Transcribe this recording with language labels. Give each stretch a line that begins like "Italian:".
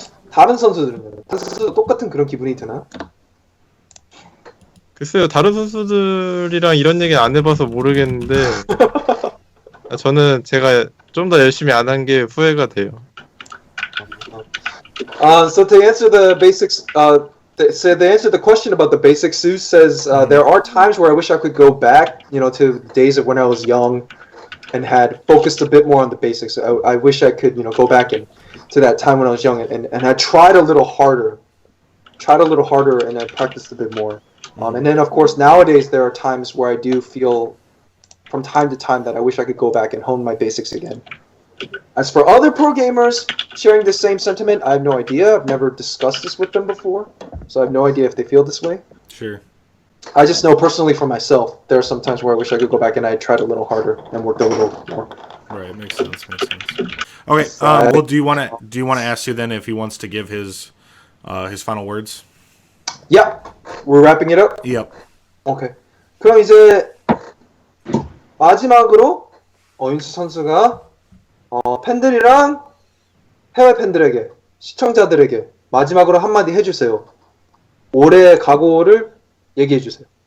Korean: 다른 선수들은 다른 선수도 똑같은 그런 기분이 드나? 글쎄요, 다른 선수들이랑 이런 얘기 안 해봐서 모르겠는데, 저는 제가 좀 더 열심히 안 한 게 후회가 돼요.
English: So to answer the basics, so to answer the question about the basics, Sue says there are times where I wish I could go back, to the days of when I was young, and had focused a bit more on the basics. I wish I could, go back and to that time when I was young and I tried a little harder, and I practiced a bit more. And then of course nowadays there are times where I do feel, from time to time, that I wish I could go back and hone my basics again. As for other pro gamers sharing the same sentiment, I have no idea. I've never discussed this with them before, so I have no idea if they feel this way. Sure. I just know personally for myself, there are some times where I wish I could go back and I tried a little harder and worked a little more. Right, makes sense. Okay, well, do you want to ask you then if he wants to give his final words? Yeah, we're wrapping it up. Yep. Okay.
Korean: 그럼 이제 마지막으로 윤수 선수가 팬들이랑 해외 팬들에게, 시청자들에게 마지막으로 한마디 해주세요. 올해의 각오를 얘기해주세요.